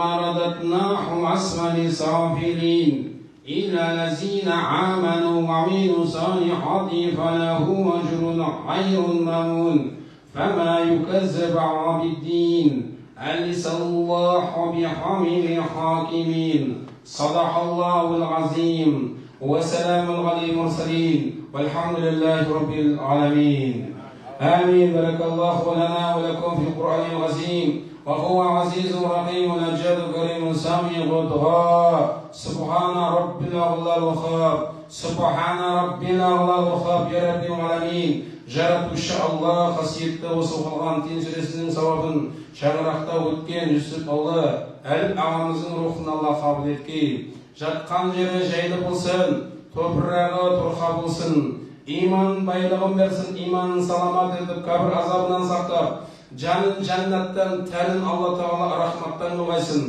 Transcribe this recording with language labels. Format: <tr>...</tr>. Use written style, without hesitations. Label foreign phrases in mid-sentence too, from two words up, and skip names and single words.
<ar>رددناه أسفل سافلين إلا الذين آمنوا وعملوا الصالحات فلهم أجر غير ممنون فما يكذب بالدين أليس الله بحكيم الحاكمين صدق الله العظيم وسلام على المرسلين والحمد لله رب العالمين آمين. بارك الله لنا ولكم في القرآن العظيم وهو عزيز رحيم الأجل كريم سامي الدعاء سبحان رب الأعلى الوهاب سبحان رب الأعلى الوهاب يا رب العالمين</ar> <kk>жаратушы Алла қасиетті осы оқылған Тин сүресінің сауабын шаңырақта өткен Жүсіп ұлы Әліп ағамыздың рухын Алла қабыл еткей. Жатқан жері жайлы болсын, топырағы тұрқа болсын, иман байлығын берсін, иманын саламат етіп, қабір азабынан сақтап, жанын жәннаттан, тәнін Алла Тағала рахматтан қылғайсын.</kk>